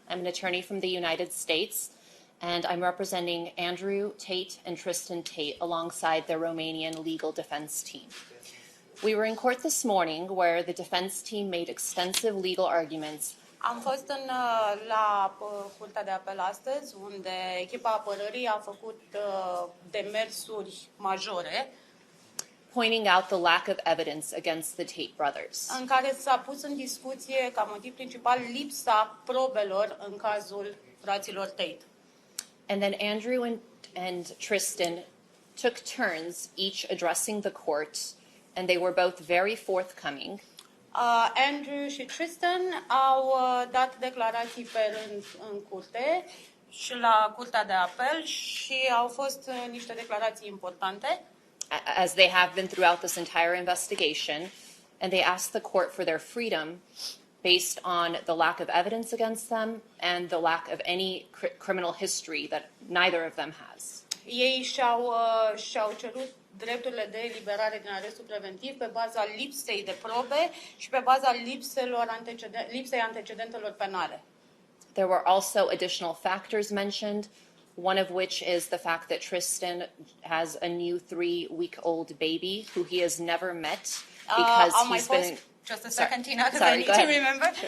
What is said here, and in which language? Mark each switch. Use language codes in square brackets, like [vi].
[en] I'm an attorney from the United States, and I'm representing Andrew Tate and TristanTate alongside their Romanian legal defense team. We were in court this morning where the defense team made extensive legal arguments. [ro] Am fost la Curtea de Apel astăzi, unde echipa apărării a făcut demersuri majore, [en] pointing out the lack of evidence against the Tate brothers. [ro] În care s-a pus în discuție ca motiv principal lipsa probelor în cazul fraților Tate. [en] And then Andrew and Tristan took turns each addressing the court, and they were both very forthcoming. [ro] Andrew și Tristan au dat declarații pe rând în curte și la Curtea de Apel și au fost niște declarații importante. [en] As they have been throughout this entire investigation, and they asked the court for their freedom based on the lack of evidence against them and the lack of any criminal history that neither of them has. [ro] Ei și-au cerut drepturile de eliberare din arestul preventiv pe baza lipsei de probe și pe baza lipsei antecedentelor penale. [en] There were also additional factors mentioned, one of which is the fact that Tristan has a new 3-week-old baby who he has never met because he's been... Just a second, Tina, because I need to remember.